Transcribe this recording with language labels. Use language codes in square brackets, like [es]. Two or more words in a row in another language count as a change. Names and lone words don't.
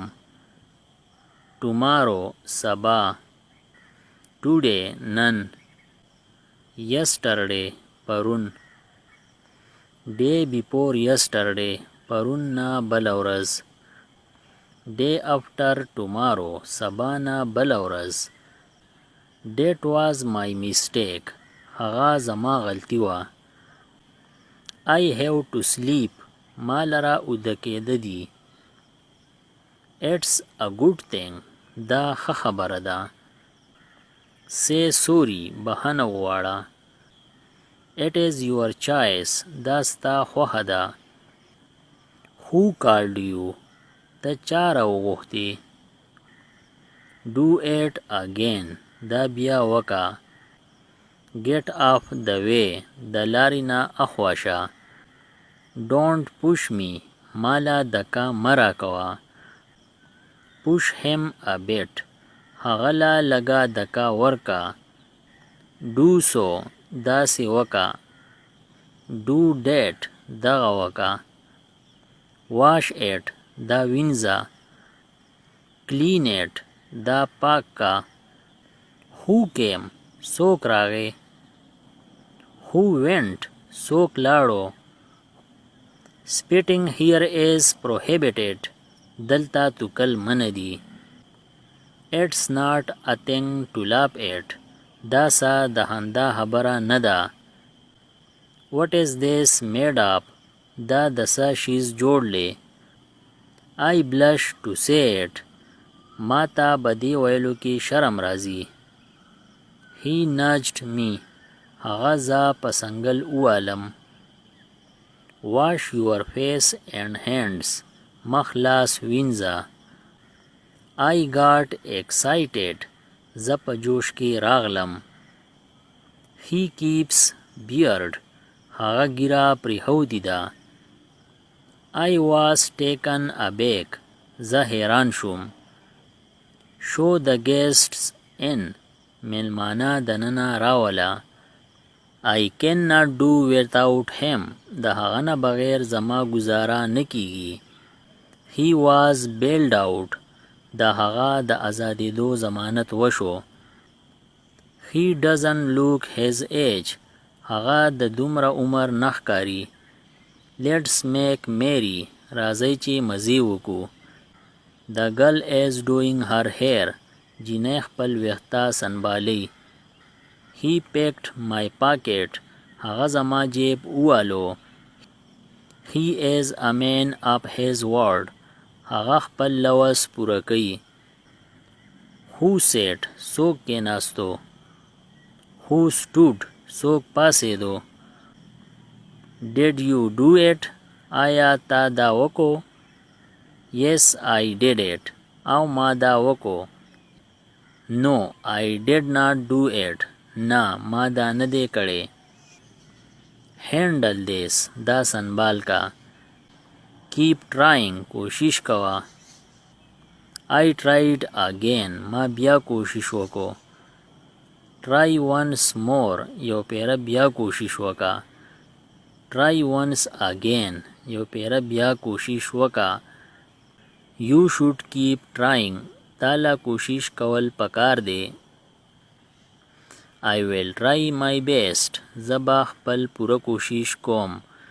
[ps] tomorrow سبا. today نن. yesterday پرون. [en] day before yesterday [ps] پرون نه بله ورځ. [en] day after tomorrow [ps] سبا نه بله ورځ. [en] that was my mistake [ps] هغه زما غلطی وه. [en] I have to sleep [ps] ما لره اوده کېده دي. [en] it's a good thing [ps] دا ښه خبره ده. [en] say sorry [ps] بخښنه وغواړه. [en] it is your choice [ps] دا ستا خوښه ده. [en] who called you [ps] ته چا راوغوښتې. [en] do it again [ps] دا بیا وکه. [en] get off the way [ps] د لارې نه اخوا شه. [en] don't push me [ps] ماله دکه مه راکوه. [en] push him a bit [ps] هغه له لږه دکه ورکه. [en] do so [ps] داسې وکه. [en] do that [ps] دغه وکه. [en] wash it [ps] دا وینځه. [en] clean it [ps] دا پاک کا. [en] who came [ps] څوک راغی. [en] who went [ps] څوک لاړو. [en] spitting here is prohibited [ps] دلته توکل منع دي. [en] it's not a thing to laugh at [ps] دا څه د خندا خبره نه ده. [en] what is this made up [ps] دا د څه شیز جوړ دی. [en] I blush to say it [ps] ما ته به دې ویلو کې شرم راځي. [en] he nudged me [ps] هغه زه په سنګل ووالم. [en] wash your face and hands [ps] مخ لاس وینځه. [en] I got excited [ps] زه په جوش کې راغلم. [en] he keeps beard [ps] هغه ګیره پرېښودې ده. [en] I was taken aback [ps] زه حیران شوم. [en] show the guests in [ps] میلمانه دننه راوله. [en] I cannot do without him [ps] د هغه نه بغیر زما گزاره نه کیږي. [en] he was bailed out [ps] د هغه د ازادېدو ضمانت وشو. [en] he doesn't look his age [ps] هغه د دومره عمر نه ښکاري. [en] let's make merry [ps] راځئ چې مزې وکړو. [en] the girl is doing her hair [ps] جینۍ خپل ویښته سنبالي. [en] he picked my pocket [ps] هغه زما جیب ووالو. [en] he is a man of his word [ps] هغه خپل لوز پوره کوي. [en] who sat [ps] څوک کېناستو. [en] who stood [ps] څوک پاسېدو. [en] did you do it [ps] آیا تا دا وکړو. [en] yes I did it [ps] او ما دا وکړو. [en] no I did not do it [ps] نه ما دا نه دی کړی. [en] handle this [ps] دا سنبال کا. [en] keep trying [ps] کوشش کوه. [en] I tried again [ps] ما بیا کوشش وکړو. [en] try once more [ps] یو پیره بیا کوشش وکړه. [en] try once again [ps] یو پیره بیا کوشش وکړه. [en] you should keep trying [ps] تاله کوشش کول پکار دی. [en] I will try my best [ps] زه به خپل پوره کوشش کوم.